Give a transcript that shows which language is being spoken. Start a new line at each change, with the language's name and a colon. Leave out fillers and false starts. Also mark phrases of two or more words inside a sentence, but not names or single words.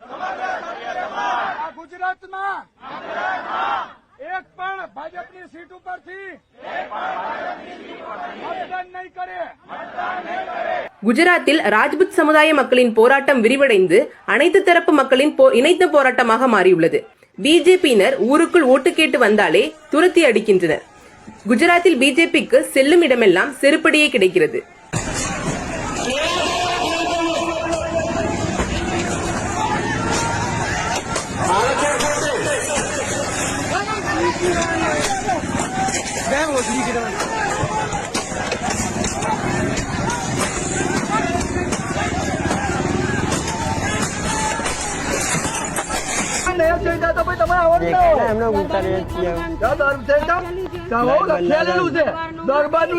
Gujarati: ગુજરાતમાં એક પણ ભાજપની સીટ ઉપરથી મતદાન નહીં કરે.
Tamil: குஜராத்தில் ராஜ்புத் சமுதாய மக்களின் போராட்டம் விரிவடைந்து அனைத்து தரப்பு மக்களின் இணைந்த போராட்டமாக மாறியுள்ளது. பிஜேபியினர் ஊருக்குள் ஓட்டு கேட்டு வந்தாலே துரத்தி அடிக்கின்றனர். குஜராத்தில் பிஜேபிக்கு செல்லும் இடமெல்லாம் செருப்படியே கிடைக்கிறது.
Gujarati: દરબારનું ને